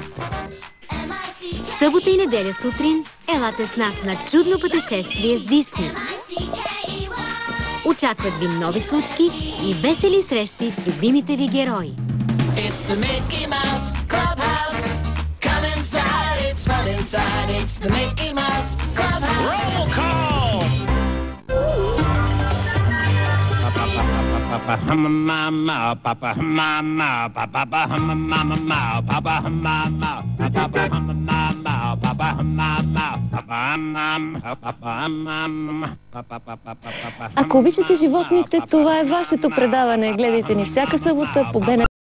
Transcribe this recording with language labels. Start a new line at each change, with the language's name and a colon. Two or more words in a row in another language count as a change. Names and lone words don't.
Bulgarian: В събота и неделя сутрин елате с нас на чудно пътешествие с Дисни. Очакват ви нови случки и весели срещи с любимите ви герои.
English: It's the Mickey Mouse Clubhouse. Come inside, it's fun inside. It's the Mickey Mouse Clubhouse. Roll call! Papa mama, papa mama, papa mama, papa mama, papa mama, papa mama, papa.
Bulgarian: Ако обичате животните, това е вашето предаване. Гледайте ни всяка събота по БНТ.